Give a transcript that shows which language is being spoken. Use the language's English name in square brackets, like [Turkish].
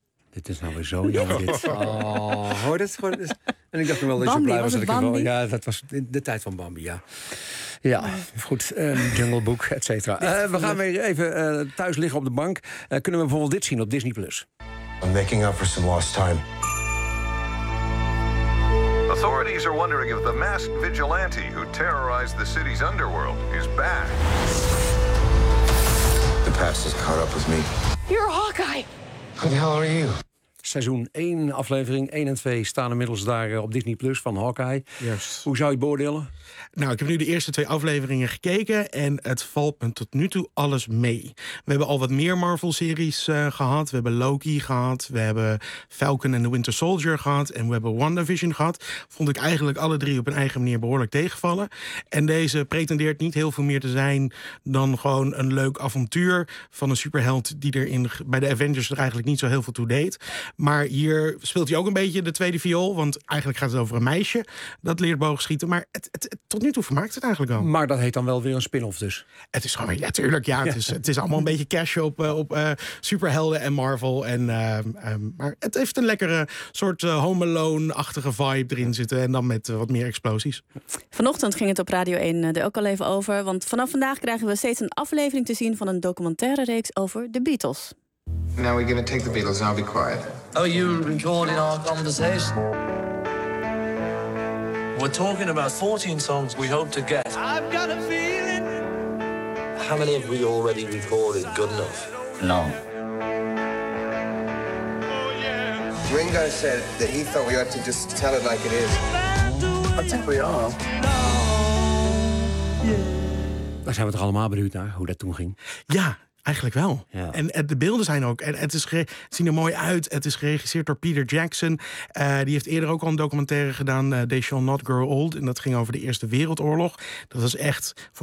[Dutch] Dit is nou weer zo jammer. Dit. Oh, hoor dat? En ik dacht wel dat je blij was. Dat ik Bambi? Ja, dat was de tijd van Bambi, ja. Ja, goed. Jungle Book, et cetera. We gaan weer even thuis liggen op de bank. Kunnen we bijvoorbeeld dit zien op Disney Plus? [English] I'm making up for some lost time. Authorities are wondering if the masked vigilante who terrorized the city's underworld is back. The past is caught up with me. You're Hawkeye. Who the hell are you? [Dutch] Seizoen 1, aflevering 1 en 2 staan inmiddels daar op Disney Plus van Hawkeye. [English] Yes. [Dutch] Hoe zou je het beoordelen? Nou, ik heb nu de eerste twee afleveringen gekeken en het valt me tot nu toe alles mee. We hebben al wat meer Marvel-series gehad. We hebben Loki gehad, we hebben Falcon and the Winter Soldier gehad en we hebben WandaVision gehad. Vond ik eigenlijk alle drie op een eigen manier behoorlijk tegenvallen. En deze pretendeert niet heel veel meer te zijn dan gewoon een leuk avontuur van een superheld die er bij de Avengers er eigenlijk niet zo heel veel toe deed. Maar hier speelt hij ook een beetje de tweede viool, want eigenlijk gaat het over een meisje dat leert boogschieten. Maar tot nu toe vermaakt het eigenlijk al. Maar dat heet dan wel weer een spin-off dus. Het is gewoon, het is allemaal een beetje cash op superhelden en Marvel. Maar het heeft een lekkere soort Home Alone-achtige vibe erin zitten. En dan met wat meer explosies. Vanochtend ging het op Radio 1 er ook al even over. Want vanaf vandaag krijgen we steeds een aflevering te zien van een documentaire reeks over de Beatles. [English] Now we're gonna take the Beatles, I'll be quiet. Oh, you recording our conversation? We're talking about 14 songs we hope to get. I've got a feeling. How many have we already recorded good enough? No. Ringo said that he thought we ought to just tell it like it is. I think we are. [Dutch] Daar zijn we toch allemaal benieuwd naar, hoe dat toen ging? Ja. Eigenlijk wel. Ja. En de beelden zijn ook. En het zien er mooi uit. Het is geregisseerd door Peter Jackson. Die heeft eerder ook al een documentaire gedaan. They Shall Not Grow Old. En dat ging over de Eerste Wereldoorlog. Dat was echt.